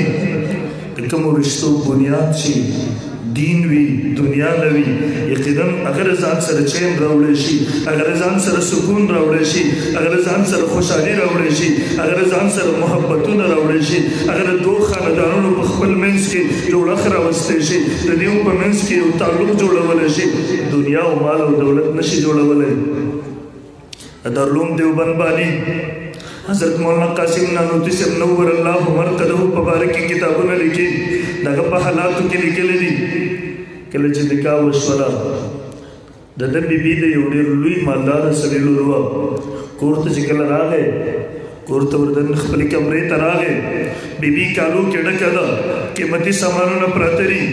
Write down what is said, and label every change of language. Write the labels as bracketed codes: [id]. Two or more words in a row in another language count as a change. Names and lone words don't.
[ps] کومو رشتو بنیاد شي دین وي دنیا نه وي، یقینا اگر ځان سره چین راوړی شي، اگر ځان سره سکون راوړی شي، اگر ځان سره خوشحالي راوړی شي، اگر ځان سره محبتونه راوړی شي، اگر دوه خاندانونو په خپل منځ کې جوړښت راوستی شي، د دیو په منځ کې یو تعلق جوړولی شي، دنیا او مال او دولت نشي جوړولی. دارالعلوم دیوبند بانی حضرت مولانا قاسم نانوتوی صاحب [ar] نور اللہ مرقدہ [ps] په باره کې کتابونه لیکي، دغه په حالاتو کې لیکلي دي. کله چې نکاح وشوله د ده بیبي د یو ډېر لوی مالداره سړي لور وه. کور ته چې کله راغی، کور ته ورته خپلې کمرې ته راغی، بیبي کالو کې ډکه ده، قیمتي سامانونه پراته دي.